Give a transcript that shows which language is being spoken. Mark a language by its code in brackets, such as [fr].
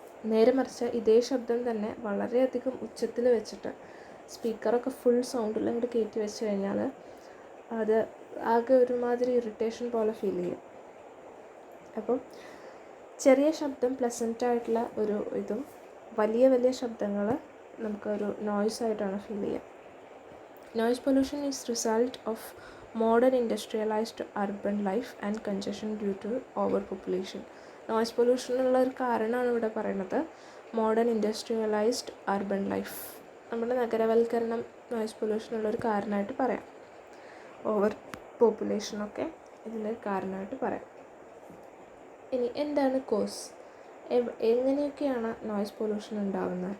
[ml] നേരെ മറിച്ച് ഇതേ ശബ്ദം തന്നെ വളരെയധികം ഉച്ചത്തിൽ വെച്ചിട്ട് സ്പീക്കറൊക്കെ ഫുൾ സൗണ്ടിൽ അങ്ങോട്ട് കയറ്റി വെച്ച് കഴിഞ്ഞാൽ അത് ആകെ ഒരുമാതിരി ഇറിറ്റേഷൻ പോലെ ഫീൽ ചെയ്യും. അപ്പം ചെറിയ ശബ്ദം പ്ലസൻ്റ് ആയിട്ടുള്ള ഒരു ഇതും വലിയ വലിയ ശബ്ദങ്ങൾ നമുക്കൊരു നോയ്സ് ആയിട്ടാണ് ഫീൽ ചെയ്യുക. [en] Noise pollution is result of modern industrialized urban life and congestion due to overpopulation. [ml] Noise പൊല്യൂഷനുള്ള ഒരു കാരണമാണ് ഇവിടെ പറയുന്നത്. മോഡേൺ ഇൻഡസ്ട്രിയലൈസ്ഡ് അർബൻ ലൈഫ്, നമ്മുടെ നഗരവൽക്കരണം നോയ്സ് പൊല്യൂഷനുള്ളൊരു കാരണമായിട്ട് പറയാം. ഓവർ പോപ്പുലേഷനൊക്കെ ഇതിൻ്റെ കാരണമായിട്ട് പറയാം. ഇനി എന്താണ് കോസ്? എങ്ങനെയൊക്കെയാണ് നോയ്സ് പൊല്യൂഷൻ ഉണ്ടാകുന്നത്?